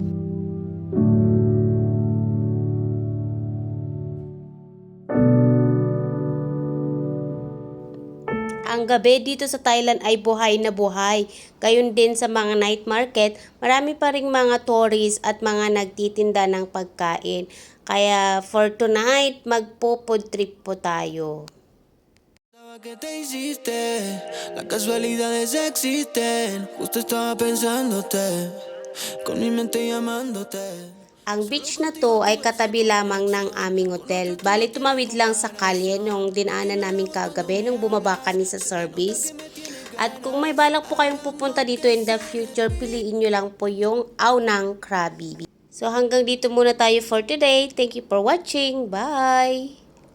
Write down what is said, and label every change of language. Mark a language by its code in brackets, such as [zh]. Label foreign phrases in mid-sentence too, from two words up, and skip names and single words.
[tl] Ang gabi dito sa Thailand ay buhay na buhay. Gayon din sa mga [en] night market, [tl] marami pa ring mga tourists at mga nagtitinda ng pagkain. Kaya [en] for tonight, [tl] magpo- [en] food trip [tl] po tayo. [es] Que te hiciste, las casualidades existen. Justo estaba pensándote, con mi mente llamándote. [tl] Ang beach na to ay katabi lamang ng aming hotel. Bali tumawid lang sa kalye nung dinaanan namin kagabi nung bumaba kami sa service. At kung may balak po kayong pupunta dito [en] in the future, [tl] piliin nyo lang po yung Ao ng Krabi. So hanggang dito muna tayo [en] for today. Thank you for watching. Bye!